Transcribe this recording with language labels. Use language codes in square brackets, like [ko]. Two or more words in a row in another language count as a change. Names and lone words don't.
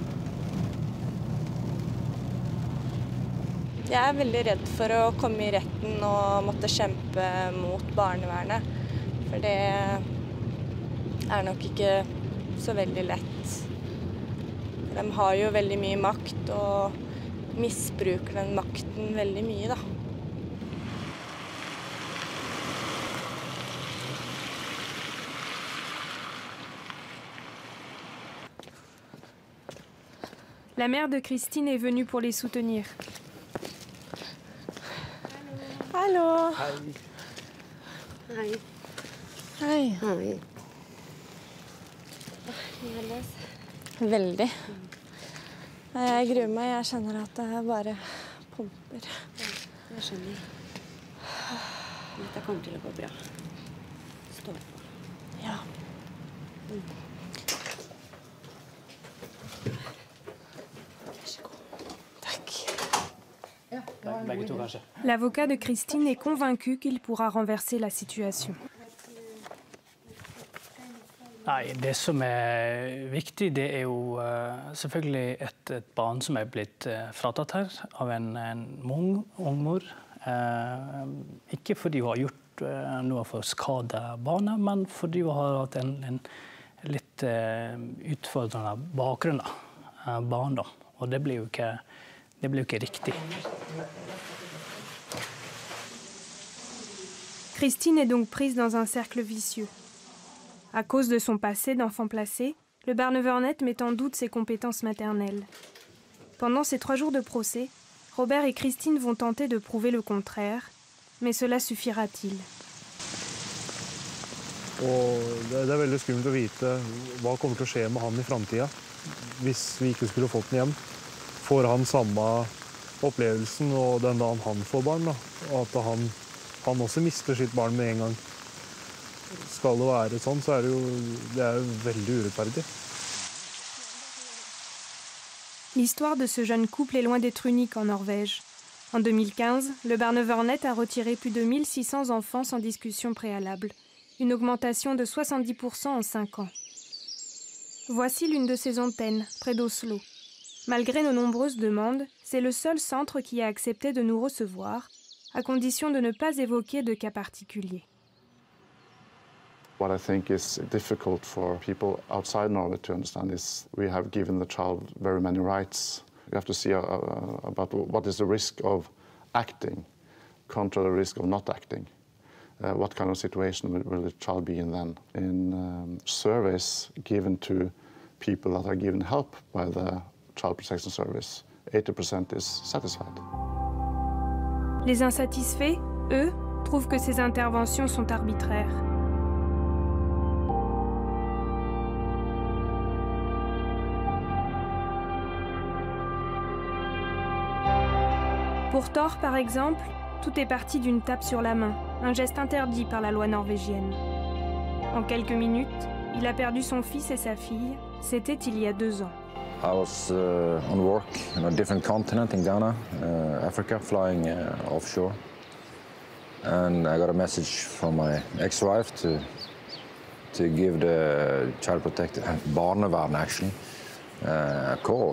[no] Jeg er veldig redd for å komme i retten og måtte kjempe mot barnevernet. For det er nok ikke så veldig lett. De har jo veldig mye makt og misbruker den makten veldig mye, da. [fr] La mère de Christine est venue pour les soutenir. [no] Hallo. Hei. Hei. Hei. Hei. Veldig. Jeg gruer meg. Jeg kjenner at det bare pumper. Jeg skjønner. Dette kommer til å gå bra. Stå på. Ja. [fr] L'avocat de Christine est convaincu qu'il pourra renverser la situation. [no] Nei, det som er viktig, det er jo selvfølgelig et barn som er blitt fratatt her av en ung mor. Ikke fordi hun har gjort noe for å skade barnet, men fordi hun har hatt en litt utfordrende bakgrunn av barndom. Og det blir jo ikke riktig. [fr] Christine est donc prise dans un cercle vicieux. À cause de son passé d'enfant placé, le Barnevernet met en doute ses compétences maternelles. Pendant ces 3 jours de procès, Robert et Christine vont tenter de prouver le contraire, mais cela suffira-t-il? [no] Det er veldig skummelt å vite hva kommer til å skje med han i fremtiden. Hvis vi ikke skulle fått den hjem, får han samme opplevelsen og den dagen han får barn, da, og at han også mister sitt barn med en gang. Skal det være sånn, så er det jo veldig urettferdig. [fr] L'histoire de ce jeune couple est loin d'être unique en Norvège. En 2015, le Barnevernet a retiré plus de 1600 enfants sans discussion préalable, une augmentation de 70% en 5 ans. Voici l'une de ces antennes, près d'Oslo. Malgré nos nombreuses demandes, c'est le seul centre qui a accepté de nous recevoir, à condition de ne pas évoquer de cas particuliers. [en] What I think is difficult for people outside Norway to understand is we have given the child very many rights. You have to see about what is the risk of acting contra the risk of not acting. What kind of situation will the child be in then? In surveys given to people that are given help by the Child Protection Service, 80% is satisfied. [fr] Les insatisfaits, eux, trouvent que ces interventions sont arbitraires. Pour Thor, par exemple, tout est parti d'une tape sur la main, un geste interdit par la loi norvégienne. En quelques minutes, il a perdu son fils et sa fille. C'était il y a 2 ans. [en] I was on work on a different continent in Ghana, Africa, flying offshore. And I got a message from my ex-wife to give the child protector, barnevern actually, a call.